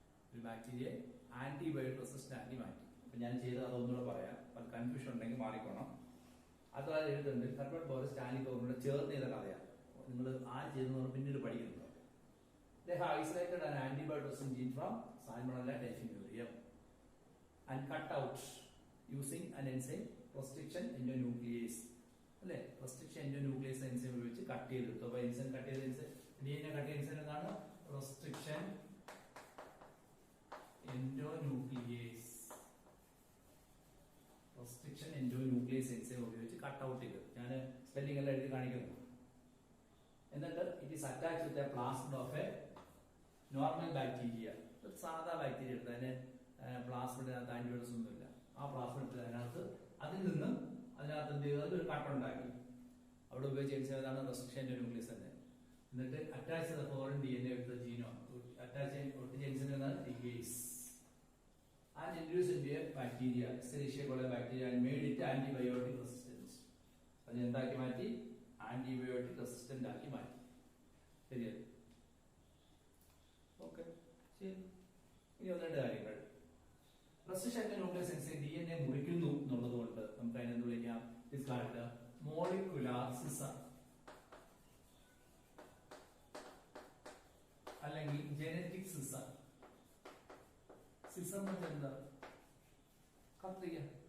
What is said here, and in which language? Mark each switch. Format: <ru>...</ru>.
<ml>ഒരു bacteria antibiotic resistant ആക്കി മാറ്റി. അപ്പൊ ഞാൻ ചെയ്തത് അതൊന്നുകൂടെ പറയാം, അത് കൺഫ്യൂഷൻ ഉണ്ടെങ്കിൽ മാറിക്കോണം. അത് എഴുതുന്നുണ്ട് ഹെർബർട്ട് ബോറിസ് സ്റ്റാൻലി കോറിനോട് ചേർന്ന് ചെയ്ത കഥയാണ്. നിങ്ങൾ ആര് ചെയ്തെന്ന് പിന്നീട് പഠിക്കുന്നുണ്ടോ?</ml> <en>They have isolated an antibiotic resistant gene from Salmonella typhimurium and cut out using an enzyme restriction endonuclease.</en> <ml>അല്ലെ, റെസ്ട്രിക്ഷൻ എൻഡോന്യൂക്ലിയസ് എൻസൈം ഉപയോഗിച്ച് കട്ട് ചെയ്തെടുത്തു. അപ്പൊ എൻസൈം കട്ട് ചെയ്ത എൻസൈം DNA കട്ട് ചെയ്ത എൻസൈം എന്താണ്? Restriction endonuclease. Restriction endonuclease enzyme ഉപയോഗിച്ച് cut out ചെയ്തു. ഞാൻ സ്പെല്ലിംഗ് എല്ലാം എഴുതി കാണിക്കുന്നു. എന്നിട്ട്</ml> <en>It is attach with a plasmid of a normal bacteria.</en> <ml>ഒരു സാധാ ബാക്ടീരിയ എടുത്ത് അതിന് പ്ലാസ്മിഡിനകത്ത് ആന്റിബയോട്ടിക്സ് ഒന്നുമില്ല. ആ പ്ലാസ്മിഡ് എടുത്ത് അതിൽ നിന്നും അതിനകത്ത് എന്ത് ചെയ്തു? ഒരു കട്ടുണ്ടാക്കി. അവിടെ ഉപയോഗിച്ച എൻസൈം ഏതാണ്? റെസ്ട്രിക്ഷൻ എൻഡോന്യൂക്ലിയസ് തന്നെ. എന്നിട്ട് അറ്റാച്ച് ചെയ്ത ഫോറിൻ DNA വിത്ത് ജീനോ അറ്റാച്ച് ഒട്ടിച്ച എൻസൈം ഏതാണ്?</ml> <en>ligase. And introduced into a bacteria, Escherichia coli bacteria, and made it antibiotic resistant.</en> <ml>അത് എന്താക്കി മാറ്റി? ആന്റിബയോട്ടിക് റെസിസ്റ്റന്റ് ആക്കി മാറ്റി. ശരിയല്ലേ? ഓക്കെ, ശരി. ഇനി ഒന്ന് രണ്ട് കാര്യങ്ങൾ. റെസ്ട്രിക്ഷൻ എൻഡോന്യൂക്ലിയസ് എൻസൈം DNA മുറിക്കുന്നു എന്നുള്ളത് കൊണ്ട് നമുക്ക് അതിനെന്ത് വിളിക്കാം?</ml> <en>is called molecular scissor</en> <ml>അല്ലെങ്കിൽ</ml> <en>Genetic scissor.</en> <ml>സിസർ എന്ന് വെച്ചാൽ എന്താ? കത്രിക.</ml>